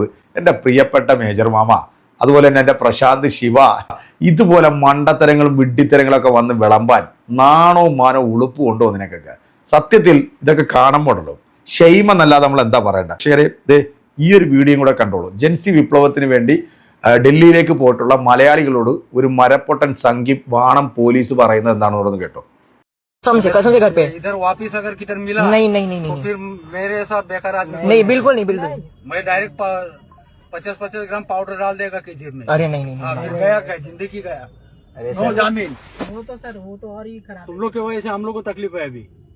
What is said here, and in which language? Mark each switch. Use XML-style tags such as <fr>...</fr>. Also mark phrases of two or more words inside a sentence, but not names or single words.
<ml>എൻ്റെ പ്രിയപ്പെട്ട മേജർ മാമ, അതുപോലെ തന്നെ എൻ്റെ പ്രശാന്ത് ശിവ, ഇതുപോലെ മണ്ടത്തരങ്ങളും വിഡ്ഢിത്തരങ്ങളൊക്കെ വന്ന് വിളമ്പാൻ നാണവും മാനവും ഉളുപ്പും ഉണ്ടോ നിനക്കൊക്കെ? സത്യത്തിൽ ഇതൊക്കെ കാണുമ്പോഴല്ലോ</ml> <en>ഷെയ്മെന്നല്ലാതെ</en> <ml>നമ്മൾ എന്താ പറയണ്ട. പക്ഷേ ഈ ഒരു വീഡിയോയും കൂടെ കണ്ടോളൂ. ജെൻസി വിപ്ലവത്തിന് വേണ്ടി ഡൽഹിയിലേക്ക് പോയിട്ടുള്ള മലയാളികളോട് ഒരു മരപ്പൊട്ടൻ സംഘി വാണം പോലീസ് പറയുന്നത് എന്താണെന്ന് കേട്ടോ.</ml> <hi>कसम से घर पे इधर वापिस अगर किधर मिला नहीं तो फिर मेरे साथ बेकार आदमी नहीं बिल्कुल नहीं बिल्कुल। मैं डायरेक्ट 50-50 ग्राम पाउडर डाल देगा किधर में। अरे नहीं हाँ, फिर गया क्या जिंदगी गया। नो जामीन। वो तो सर वो तो और ही खराब। तुम लोग की वजह से हम लोग को तकलीफ है अभी।</hi>